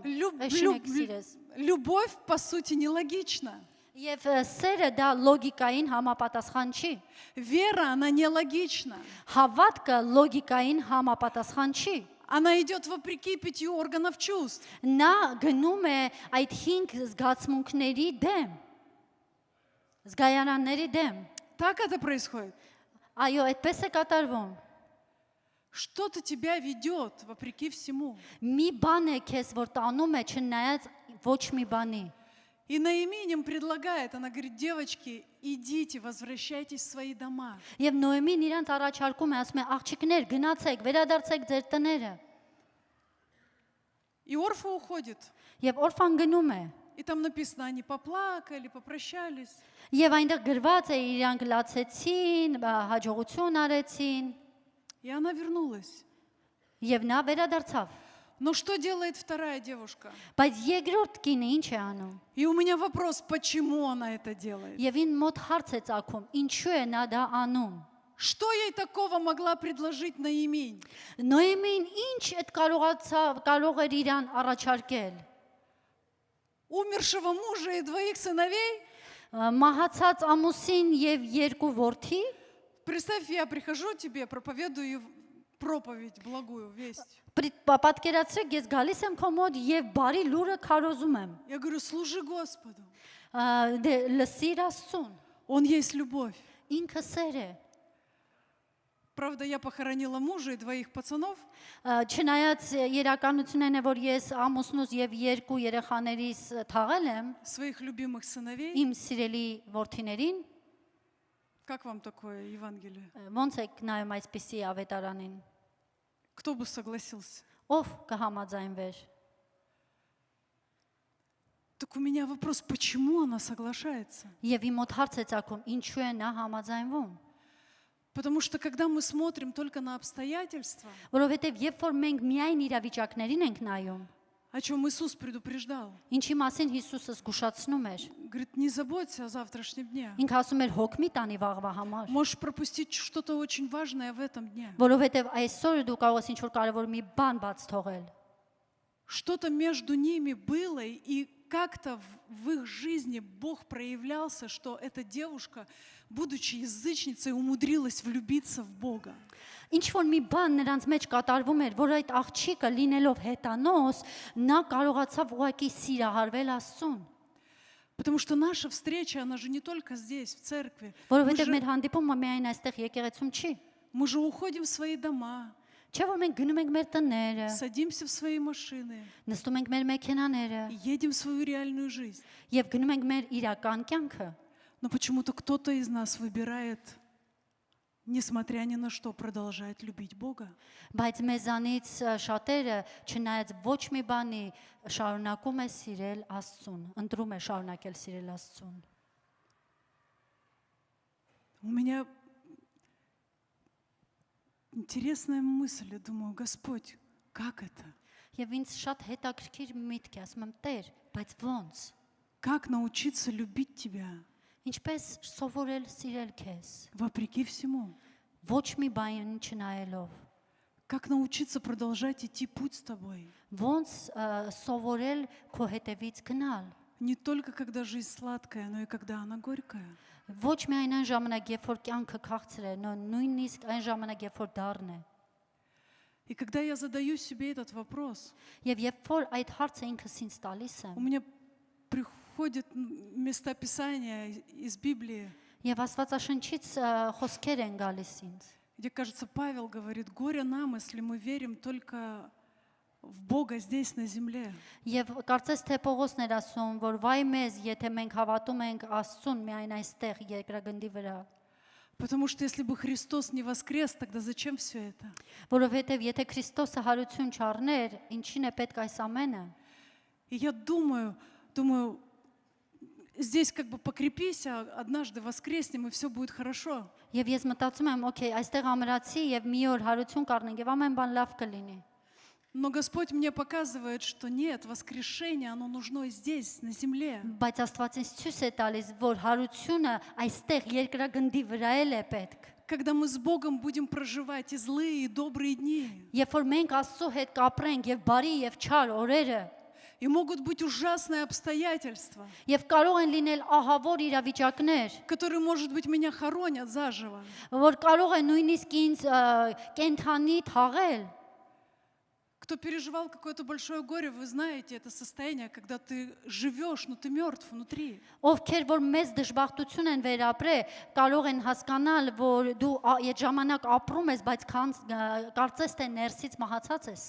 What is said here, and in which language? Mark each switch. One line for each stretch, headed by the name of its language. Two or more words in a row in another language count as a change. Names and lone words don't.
Russian: Люб-
Armenian: էշին
Russian: люб-
Armenian: կսիրես։
Russian: Любовь, по сути, нелогична.
Armenian: Եվ սերը դա լոգիկային համապատասխան չի։
Russian: Вера, она нелогична.
Armenian: Հավատքը լոգիկային համապատասխան չի։
Russian: Она идет вопреки 5 органов чувств.
Armenian: Նա գնում է այդ 5 զգացմունքների դեմ։ Զգայանանների դեմ։
Russian: Так это происходит.
Armenian: Այո, այդպես է կատարվում։
Russian: Что-то тебя ведет вопреки всему.
Armenian: Մի բան է քեզ, որ տանում է չնայած ոչ մի բանի։
Russian: И Наимин им предлагает, она говорит: девочки, идите, возвращайтесь в свои дома.
Armenian: Եվ Նոեմին իրանց առաջարկում է, ասում է, աղջիկներ, գնացեք, վերադարձեք ձեր տները։
Russian: И Орфа уходит.
Armenian: Եվ Օրֆան գնում է։
Russian: И там написано, они поплакали, попрощались.
Armenian: Եվ այնտեղ գրված է իրանք լացեցին, հաջողություն արեցին,
Russian: И она вернулась.
Armenian: եւ նա վերադարձավ։
Russian: Но что делает вторая девушка?
Armenian: Բայց երկրորդ կինը ինչ է անում։
Russian: И у меня вопрос, почему она это делает?
Armenian: Եվ ին մոտ հարց է ծագում, ինչու է նա դա անում։
Russian: Что ей такого могла предложить Наиминь?
Armenian: Նոեմին ինչ այդ կարող էր իրան առաջարկել։
Russian: Умершего мужа и 2 сыновей?
Armenian: Մահացած ամուսին եւ 2 որդի։
Russian: Представь, я прихожу тебе, проповедую проповедь, благую весть.
Armenian: Պատկերացրեք, ես գալիս եմ քո մոտ եւ բարի լուրը քարոզում եմ։
Russian: Я говорю: служи Господу.
Armenian: Դե լսիր Աստծուն։
Russian: Он есть любовь.
Armenian: Ինքը սեր է։
Russian: Правда, я похоронила мужа и 2 пацанов,
Armenian: Չնայած երականությունն է, որ ես ամուսնուս եւ 2 երեխաներիս թաղել եմ
Russian: своих любимых сыновей.
Armenian: իմ սիրելի որդիներին,
Russian: Как вам такое Евангелие?
Armenian: ոնց եք նայում այսպիսի ավետարանին։
Russian: Кто бы согласился?
Armenian: Ով կհամաձայնվեր։
Russian: Так у меня вопрос, почему она соглашается?
Armenian: Եվ իմ մոտ հարց է ծագում, ինչու է նա համաձայնվում։
Russian: Потому что когда мы смотрим только на обстоятельства,
Armenian: Որովհետեւ երբ որ մենք միայն իրավիճակներին ենք նայում,
Russian: о чем Иисус предупреждал,
Armenian: ինչի մասին Հիսուսը զգուշացնում էր,
Russian: говорит: не заботься о завтрашнем дне.
Armenian: ինքը ասում էր հոգ մի տանի վաղվա համար,
Russian: Можешь пропустить что-то очень важное в этом дне.
Armenian: որովհետեւ այսօր դու կարող ես ինչ-որ կարևոր մի բան բաց թողել։
Russian: Что-то между ними было, и как-то в их жизни Бог проявлялся, что эта девушка, будучи язычницей, умудрилась влюбиться в Бога.
Armenian: Ինչ որ մի բան նրանց մեջ կատարվում էր, որ այդ աղջիկը լինելով հետանոց, նա կարողացավ ուղղակի սիրահարվել Աստծուն,
Russian: Потому что наша встреча, она же не только здесь, в церкви.
Armenian: որովհետեւ մեր հանդիպումը միայն այստեղ եկեղեցում չի։
Russian: Мы же уходим в свои дома,
Armenian: Չէ՞ որ մենք գնում ենք մեր տները,
Russian: садимся в свои машины
Armenian: նստում ենք մեր մեքենաները
Russian: и едем в свою реальную жизнь.
Armenian: եւ գնում ենք մեր իրական կյանքը։
Russian: Но почему-то кто-то из нас выбирает, несмотря ни на что, продолжает любить Бога.
Armenian: Բայց մեզանից շատերը չնայած ոչ մի бանի շարունակում է սիրել Աստծուն, ընտրում է շարունակել սիրել Աստծուն։
Russian: У меня интересная мысль, я думаю: Господь, как это?
Armenian: Եվ ինձ շատ հետաքրքիր միտք է, ասում եմ Տեր, բայց ո՞նց։
Russian: Как научиться любить Тебя
Armenian: Ինչպես սովորել սիրել քեզ,
Russian: вопреки всему?
Armenian: ոչ մի բան չնայելով։
Russian: Как научиться продолжать идти путь с Тобой?
Armenian: Ոնց սովորել քո հետևից գնալ։
Russian: Не только когда жизнь сладкая, но и когда она горькая.
Armenian: Ոչ միայն այն ժամանակ, երբ որ կյանքը քաղցր է, նույնիսկ այն ժամանակ, երբ որ դառն է։
Russian: И когда я задаю себе этот вопрос,
Armenian: Եվ երբ որ այդ հարցը ինքս ինձ տալիս
Russian: у
Armenian: եմ,
Russian: меня приходят места Писания из Библии,
Armenian: Եվ Աստվածաշնչից խոսքեր են գալիս ինձ։
Russian: где, кажется, Павел говорит: горе нам, если мы верим только в Бога здесь, на земле.
Armenian: Եվ կարծես թե Պողոսն էր ասում, որ վայ մեզ, եթե մենք հավատում ենք Աստծուն միայն այստեղ երկրագնդի վրա,
Russian: Потому что если бы Христос не воскрес, тогда зачем все это?
Armenian: որովհետև եթե Քրիստոսը հարություն չառներ, ինչին է պետք այս ամենը։
Russian: И я думаю, здесь как бы покрепись, а однажды воскреснем, и все будет хорошо.
Armenian: Եվ ես մտածում եմ, օքեյ, այստեղ ամրացի եւ մի օր հարություն կառնենք եւ ամեն բան լավ կլինի։
Russian: Но Господь мне показывает, что нет, воскрешение, оно нужно и здесь, на земле.
Armenian: Բայց Աստված ինձ ցույց է տալիս, որ հարությունը այստեղ երկրագնդի վրա էլ է պետք։
Russian: Когда мы с Богом будем проживать и злые, и добрые дни.
Armenian: Երբ որ մենք Աստծո հետ կապրենք եւ բարի եւ չար օրերը,
Russian: И могут быть ужасные обстоятельства,
Armenian: եւ կարող են լինել ահավոր իրավիճակներ,
Russian: которые, может быть, меня хоронят заживо.
Armenian: որ կարող է նույնիսկ ինձ կենթանի թաղել։
Russian: Кто переживал какое-то большое горе, вы знаете это состояние, когда ты живешь, но ты мертв внутри.
Armenian: Ովքեր որ մեծ դժբախտություն են վերապրել, կարող են հասկանալ, որ դու այդ ժամանակ ապրում ես, բայց կարծես թե ներսից մահացած ես։